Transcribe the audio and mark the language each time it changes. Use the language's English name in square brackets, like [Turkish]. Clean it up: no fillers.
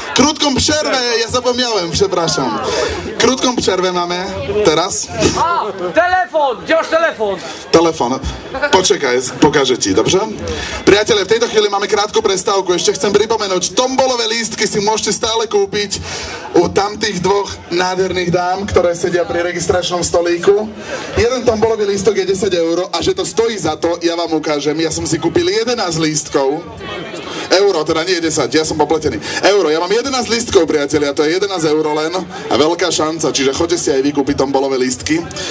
[Polish] Krótką przerwę, ja zapomniałem, przepraszam. Krótką przerwę mamy teraz. A, telefon! Gdzie masz telefon? Telefon. Počekaj, pokażę ci, dobrze? [Slovak] Priatelia, v tejto chvíli máme krátku prestávku. Ešte chcem pripomenúť, tombolové lístky si môžete stále kúpiť u tamtých dvoch nádherných dám, ktoré sedia pri registračnom stolíku. Jeden tombolový lístok je 10 € a že to stojí za to, ja vám ukážem. Ja som si kúpil 11 lístkov. Euro, teda nie 10, ja som popletený. Euro, ja mám 11 lístkov, priatelia, to je 11 € len a veľká šanca, čiže choďte si aj vy kúpiť tombolové lístky.